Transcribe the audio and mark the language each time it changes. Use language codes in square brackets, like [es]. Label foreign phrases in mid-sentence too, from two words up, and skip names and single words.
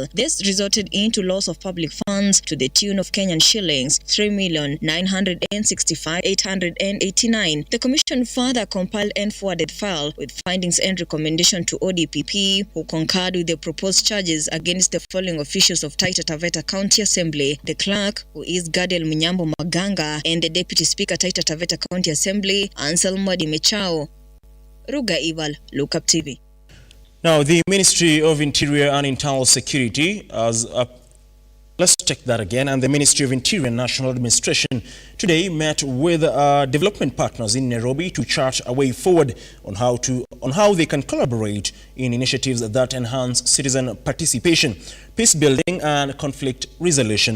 [en] This resulted into loss of public funds to the tune of Kenyan shillings 3,965,889. The Commission further compiled and forwarded file with findings and recommendation to ODPP, who concurred with the proposed charges against the following officials of Taita Taveta County Assembly: the Clerk, who is Gadiel Munyambo Maganga, and the Deputy Speaker Taita Taveta County Assembly, Anselmo Dimechao. Ruga Ival, Lookuptv. Now, the Ministry of Interior and Internal Security let's check that again. And the Ministry of Interior and National Administration today met with development partners in Nairobi to chart a way forward on how they can collaborate in initiatives that enhance citizen participation, peace building, and conflict resolution.